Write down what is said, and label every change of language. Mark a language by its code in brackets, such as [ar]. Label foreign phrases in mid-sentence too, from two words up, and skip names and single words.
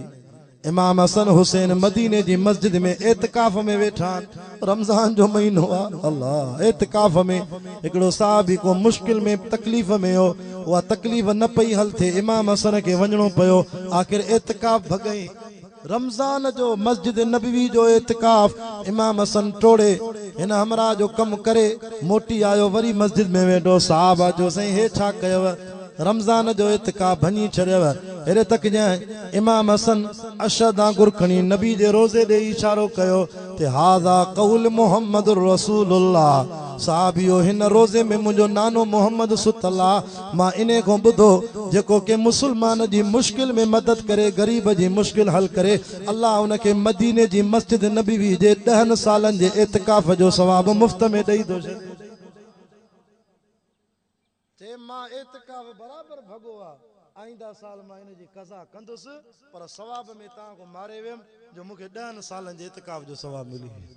[sd] इमाम हसन हुसैन मदीने जी मस्जिद में एतिकाफ़ में वेठा रमज़ान जो महीनो आहे अल्लाह एतिकाफ़ में हिकिड़ो साहबी को मुश्किल में तकलीफ़ में हो उहा तकलीफ़ न पई हल थिए इमाम हसन खे वञिणो पियो आख़िर एतिकाफ़ भॻई रमज़ान जो मस्जिद नबवी जो एतिकाफ़ इमाम हसन टोड़े हिन हमरा जो कम करे मोटी आयो वरी मस्जिद में वेठो साहब जो साईं हे छा कयव? रमज़ान जो एतिकाफ़ भञी छॾियव। हेॾे तक जांइ इमाम हसन अशद आंगुर खणी नबी जे रोज़े ॾे इशारो कयो ते हाज़ा क़ौल मुहम्मद रसूलुल्लाह साहबियो हिन रोज़े में मुंहिंजो नानो मोहम्मद सुतल आहे मां इने खां ॿुधो जेको के मुसलमान जी मुश्किल में मदद करे गरीब जी मुश्किल हल करे अल्लाह उनखे मदीने जी मस्जिद नबवी जे 10 सालनि जे एतिकाफ़ जो सवाब मुफ़्त में ॾेई थो छॾे। मां एतिकाफ़ बराबर भॻो आहे आईंदा साल मां इन जी कज़ा कंदुसि पर सवाब में तव्हां को मारे वियमि जो मूंखे 10 सालनि जे एतिकाफ़ जो सवाब मिली।